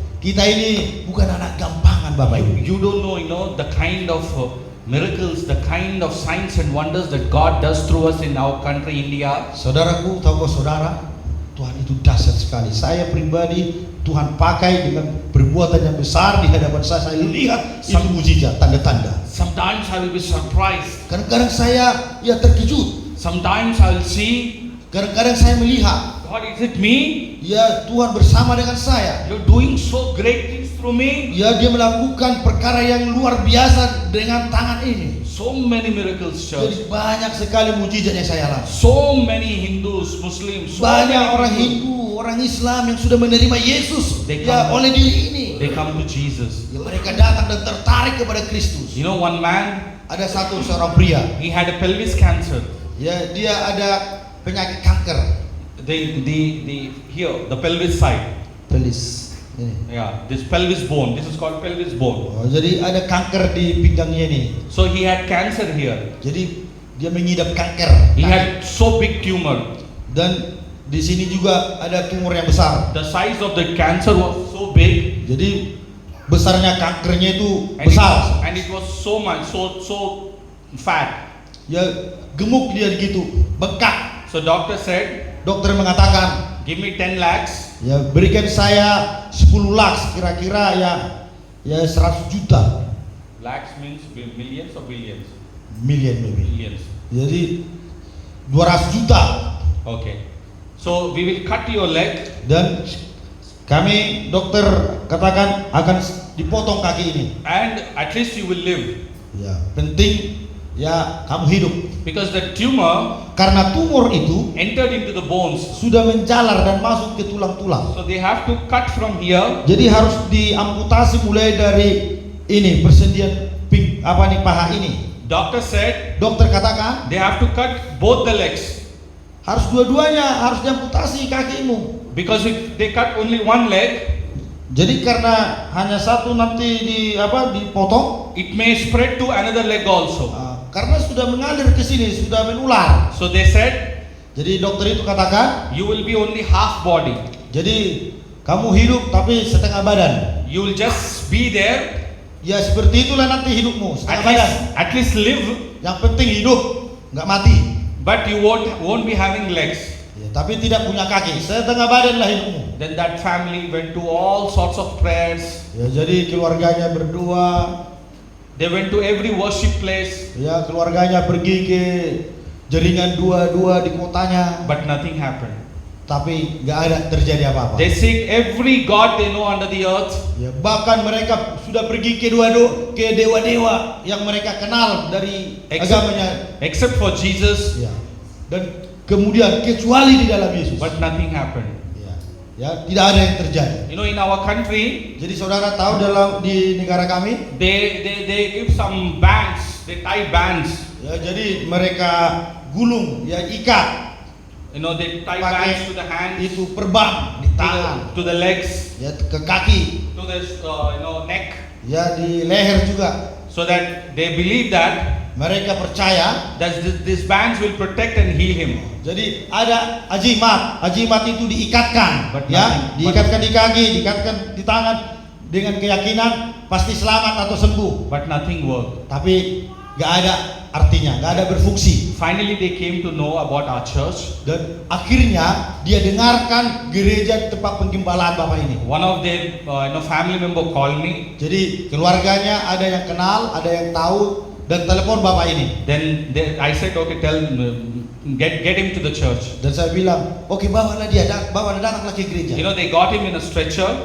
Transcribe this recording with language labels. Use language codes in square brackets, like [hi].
[id] Kita ini bukan anak gampangan Bapak Ibu. [en] You don't know, the kind of miracles, the kind of signs and wonders that God does through us in our country, India. [id] Saudaraku, tahukah saudara, Tuhan itu dahsyat sekali. Saya pribadi Tuhan pakai dengan perbuatan yang besar di hadapan saya. Saya lihat itu mujizat, tanda-tanda. [en] Sometimes I will be surprised. [id] Kadang-kadang saya terkejut. [en] Sometimes I will see [id] Kadang-kadang saya melihat [en] God, is it me? [id] Ya, Tuhan bersama dengan saya. [en] You're doing so great things through me. [id] Ya, dia melakukan perkara yang luar biasa dengan tangan ini. [en] So many miracles, church. [id] Jadi banyak sekali mujizat yang saya alami. [en] So many Hindus, Muslims, so [id] Banyak [en] many [id] orang [en] people, [id] Hindu, orang Islam yang sudah menerima Yesus [en] They [id] ya [en] come- [id] oleh diri ini. [en] they come to Jesus. [id] Ya, mereka datang dan tertarik kepada Kristus. [en] You know, one man, [id] Ada seorang pria, [en] he had a pelvis cancer. [id] ya dia ada penyakit kanker. [en] The pelvis side. [id] Pelis. Ini. [en] Yeah, this pelvis bone. This is called pelvis bone. [id] Oh, jadi ada kanker di pinggangnya ini. [en] So he had cancer here. [id] Jadi dia mengidap kanker. [en] He had so big tumor. [id] Dan di sini juga ada tumor yang besar. [en] The size of the cancer was so big, [id] Jadi besarnya kankernya itu [en] and [id] besar. [en] it was so much, so fat. [id] Ya gemuk dia gitu, bengkak. [en] So doctor said, [id] Dokter mengatakan, [en] give me 10 lakhs. [id] ya berikan saya 10 lakhs, kira-kira ya 100 juta. [en] Lakhs means millions or billions? Million maybe. Millions. [id] Jadi 200 juta. [en] Okay. So we will cut your leg. [id] Dan kami dokter katakan akan dipotong kaki ini. [en] And at least you will live, [id] Ya, penting ya kamu hidup. [en] because the tumor [id] Karena tumor itu [en] entered into the bones. [id] sudah menjalar dan masuk ke tulang-tulang. [en] So they have to cut from here. [id] Jadi harus diamputasi mulai dari ini persendian paha ini. [en] Doctor said [id] Dokter katakan [en] they have to cut both the legs, [id] harus dua-duanya harus diamputasi kakimu. [en] because if they cut only one leg, [id] Jadi karena hanya satu nanti dipotong, [en] it may spread to another leg also. [id] karena sudah mengalir ke sini, sudah menular. [en] So they said [id] Jadi dokter itu katakan, [en] you will be only half body. [id] jadi kamu hidup tapi setengah badan. [en] You will just be there, [id] Ya seperti itulah nanti hidupmu, setengah badan. [en] at least live, [id] Yang penting hidup, nggak mati. [en] but you won't be having legs. [id] Ya, tapi tidak punya kaki, setengah badan lah hidupmu. [en] Then that family went to all sorts of prayers. [id] Ya jadi keluarganya berdoa, [en] They went to every worship place, [id] ya keluarganya pergi ke jaringan dua-dua di kotanya, [en] but nothing happened. [id] tapi nggak ada terjadi apa-apa. [en] They seek every god they know under the earth, [id] Ya, bahkan mereka sudah pergi ke dewa-dewa yang mereka kenal dari agamanya. [en] except for Jesus, [id] Ya. Dan kemudian kecuali di dalam Yesus. [en] but nothing happened. [id] Ya, tidak ada yang terjadi. [en] You know, in our country, [id] Jadi saudara tahu di negara kami, [en] they give some bands, they tie bands. [id] ya jadi mereka gulung, ya ikat [en] You know, they tie [id] Pakai [en] bands to the hands, [id] itu perban di tangan, [en] to the legs, [id] ya ke kaki, [en] to the neck, [id] ya di leher juga. [en] so that they believe that [id] Mereka percaya, [en] these bands will protect and heal him. [id] jadi ada ajimat itu diikatkan, [en] But [id] ya, [en] nothing- [id] diikatkan di kaki, diikatkan di tangan dengan keyakinan pasti selamat atau sembuh. [en] But nothing worked. [id] Tapi nggak ada artinya, nggak ada berfungsi. [en] Finally, they came to know about our church. [id] Dan akhirnya dia dengarkan gereja tempat penggembalaan Bapak ini. [en] One of their family member called me. [id] Jadi keluarganya ada yang kenal, ada yang tahu, dan telepon Bapak ini. [en] Then I said, okay, get him to the church. [id] Dan saya bilang, oke bawalah dia, datanglah ke gereja. [en] You know, they got him in a stretcher